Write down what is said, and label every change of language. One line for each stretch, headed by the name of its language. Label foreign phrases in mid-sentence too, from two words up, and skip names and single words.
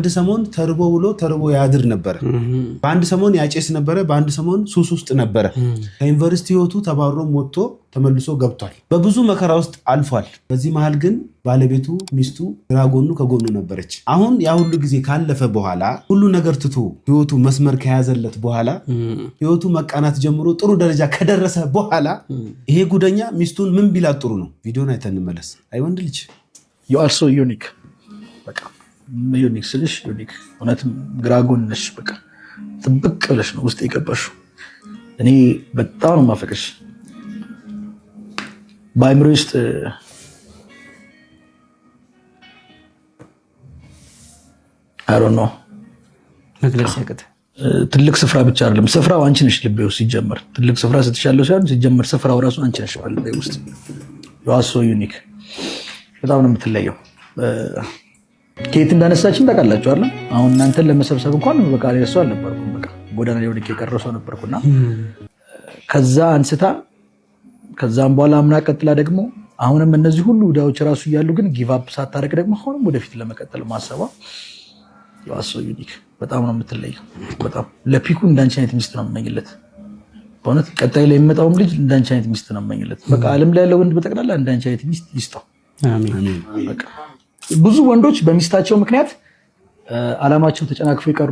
Amharic: ሰሞን ተርቦ ብሎ ተርቦ ያድር ነበረ። በአንድ ሰሞን ያጨስ ነበረ። በአንድ ሰሞን ሱስ ውስጥ ነበረ። ከዩኒቨርሲቲ ህይወቱ ተባሮም ወጥቶ ተመልሶ ገብቷል። በብዙ መከራ ውስጥ አልፏል። በዚህ መሃል ግን ባለቤቱ ሚስቱ ግራ ጎኑ ከጎኑ ነበረች። አሁን ያ ሁሉ ጊዜ ካለፈ በኋላ ሁሉ ነገር ትቶ ህይወቱ መስመር ከያዘለት በኋላ ህይወቱ መቃናት ጀምሮ ጥሩ ደረጃ ከደረሰ በኋላ ይሄ ጉደኛ ሚስቱን ምን ቢላት ጥሩ ነው? ቪዲዮን አይተን እንመለስ። አይ ወንድ ልጅ
English: you are so unique።
Amharic: በቃ ዩኒክ ስልሽ ዩኒክ እውነትም ግራ ጎን ነሽ። በቃ ጥብቅ ብለሽ ነው ውስጥ የገባሽው። እኔ በጣም ነው የማፈቅርሽ። በአይምሮ ውስጥ
English: I don't know
Amharic: መግለጽ ያቅት ትልቅ ስፍራ ብቻ አይደለም፣ ስፍራው አንቺ ነሽ ልቤ ውስጥ ሲጀመር። ትልቅ ስፍራ ስትሻለው ሳይሆን ሲጀመር ስፍራው ራሱ አንቺ ነሽ ልቤ ውስጥ።
English: you are so unique።
Amharic: በጣም ነው የምትለየው። ከየት እንዳነሳችን ታውቃላችሁ አይደል? አሁን እናንተን ለመሰብሰብ እንኳን በቃ እሱ አልነበርኩም። በቃ ጎዳና ላይ ወድቄ የቀረሰው ነበርኩና ከዛ አንስታ ከዛም በኋላ አምና ቀጥላ ደግሞ አሁንም እነዚህ ሁሉ ዳዎች ራሱ እያሉ ግን
English: give up
Amharic: ሳታረግ ደግሞ አሁንም ወደፊት ለመቀጠል ማሰባ
English: you are so unique።
Amharic: በጣም ነው የምትለየው። በጣም ለፒኩ እንዳንቺ አይነት ሚስት ነው የምመኝለት። በእውነት ቀጣይ ላይ የሚመጣውም ልጅ እንዳንቺ አይነት ሚስት ነው የምመኝለት። በቃ ዓለም ላይ ያለው ወንድ በጠቅላላ እንዳንቺ አይነት ሚስት ይስጠው። አሜን። በቃ ብዙ ወንዶች በሚስታቸው ምክንያት አላማቸው ተጨናክፎ ይቀሩ፣